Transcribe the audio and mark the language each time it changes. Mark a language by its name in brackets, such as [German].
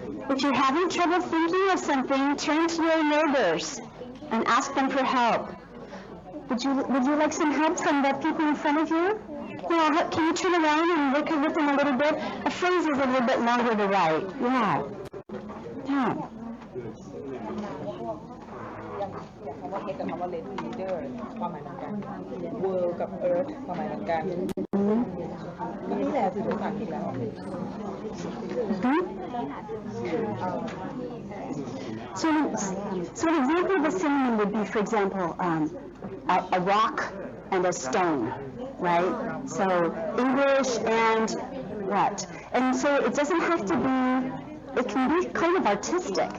[English] If you're having trouble thinking of something, turn to your neighbors and ask them for help. Would you like some help from the people in front of you? Yeah, can you turn around and work with them a little bit? A phrase is a little bit longer to write. Yeah. Yeah. [Thai] คำว่า head กับคำว่า leader ความหมายเหมือนกัน world กับ earth ความหมายเหมือนกันก็นี่แหละสื่อภาษาอังกฤษแล้ว [English] So an example of a synonym would be, for example, a rock and a stone, right? So English and what? And so it doesn't have to be, it can be kind of artistic.